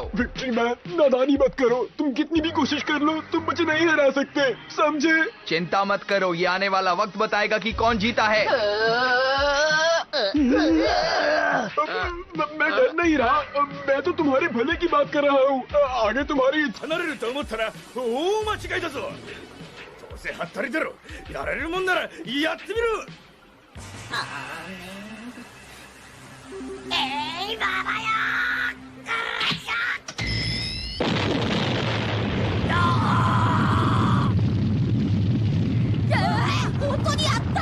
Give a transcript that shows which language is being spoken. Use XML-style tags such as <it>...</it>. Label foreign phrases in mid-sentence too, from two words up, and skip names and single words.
<hi>विक्ट्री मैन, नादानी मत करो। तुम कितनी भी कोशिश कर लो, तुम मुझे नहीं हरा सकते, समझे? चिंता मत करो, ये आने वाला वक्त बताएगा कि कौन जीता है। मैं डर नहीं रहा, मैं तो तुम्हारे भले की बात कर रहा हूँ। आगे तुम्हारी इच्छा।</hi> <ja>離れると思ったら大間違いだぞ。どうせはったりだろ。やれるもんならやってみろ。本当にやった。</ja>